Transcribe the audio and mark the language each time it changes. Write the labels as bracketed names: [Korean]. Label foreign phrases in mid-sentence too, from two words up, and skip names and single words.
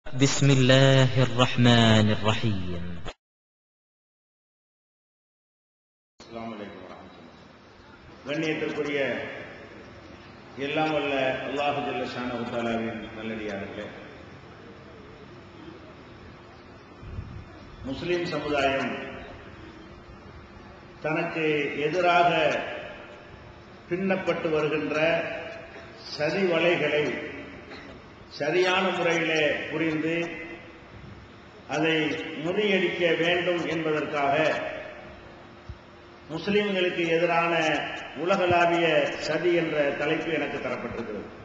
[Arabic] بسم الله الرحمن الرحيم. السلام عليكم ورحمة الله. [Tamil] கண்ணியத்திற்குரிய எல்லாம் வல்ல அல்லாஹ் [Arabic] جل شأنه [Tamil] தஆலாவின் நல்லடியார்களே, முஸ்லிம் சமுதாயம் தனக்கு எதிராக பின்னப்பட்டு வருகின்ற சதி வலைகளை சரியான முறையிலே புரிந்து அதை முறியடிக்க வேண்டும் என்பதற்காக முஸ்லிம்களுக்கு எதிரான உலகளாவிய சதி என்ற தலைப்பு எனக்கு தரப்பட்டிருக்கிறது.